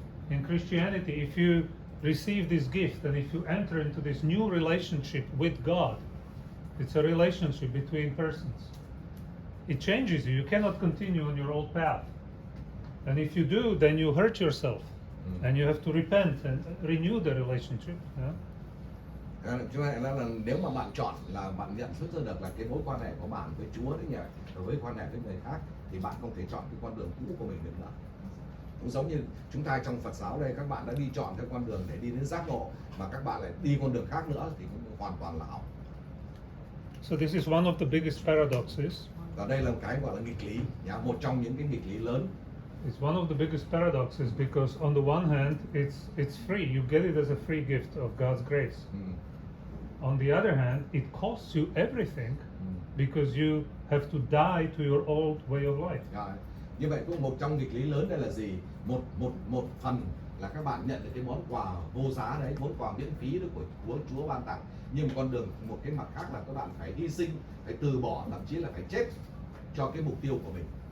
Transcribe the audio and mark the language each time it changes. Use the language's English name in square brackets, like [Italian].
[English] In Christianity, if you receive this gift and if you enter into this new relationship with God, it's a relationship between persons. It changes you. You cannot continue on your old path. And if you do, then you hurt yourself. And you have to repent and renew the relationship. Yeah? [Vietnamese] Cho nên là nếu mà bạn chọn là bạn nhận thức ra được là cái mối quan hệ của bạn với Chúa đấy nhỉ, rồi với quan hệ với người khác, thì bạn không thể chọn cái con đường cũ của mình được nữa. Cũng giống như chúng ta trong Phật giáo đây, các bạn đã đi chọn theo con đường để đi đến giác ngộ, mà các bạn lại đi con đường khác nữa thì cũng hoàn toàn là hỏng. [English] So this is one of the biggest paradoxes. [Vietnamese] Và đây là một cái gọi là nghịch lý, một trong những cái nghịch lý lớn. [English] It's one of the biggest paradoxes because on the one hand, it's free. You get it as a free gift of God's grace. On the other hand, it costs you everything because you have to die to your old way of life. [Vietnamese] Như vậy cũng một trong nghịch lý lớn đây là gì? Một phần là các bạn nhận được cái món quà vô giá đấy, món quà miễn phí của Chúa ban tặng. Nhưng một cái mặt khác là các bạn phải hy sinh, phải từ bỏ, thậm chí là phải chết cho cái mục tiêu của mình.